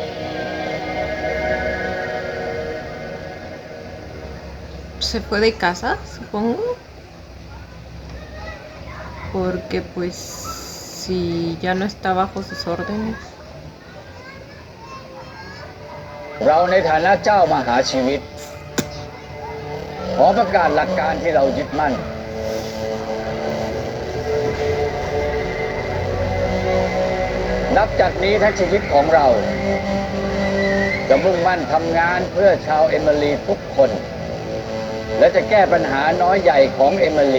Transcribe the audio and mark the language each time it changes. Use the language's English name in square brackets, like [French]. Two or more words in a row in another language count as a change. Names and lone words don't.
[Spanish] Se fue de casa, supongo. Porque pues si ya no está bajo sus órdenes. [Thai] เราในฐานะเจ้ามหาชีวิตขอประกาศหลักการที่เรายึดมั่นนับจากนี้ทั้งชีวิตของเราจะมุ่งมั่นทำงานเพื่อชาวเอมิลีทุกคนและจะแก้ปัญหาน้อยใหญ่ของเอมิลี